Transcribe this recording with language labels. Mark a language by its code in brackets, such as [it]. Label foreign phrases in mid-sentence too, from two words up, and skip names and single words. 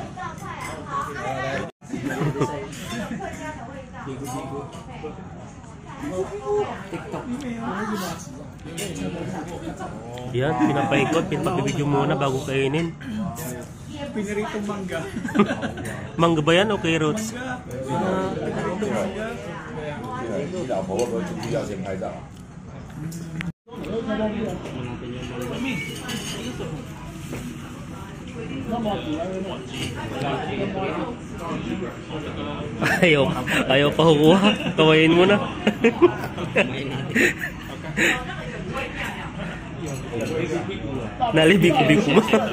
[tl] Yan, pinapaikot, pinapabidyo muna bago kainin. Pinaritong mangga. Mangga ba yan o carrots? Pinaritong mangga. [zh] 老婆会不会主要先拍照？ [tl] Ayaw pa kukuha. Kawain mo na. Nalibiko-biko mo.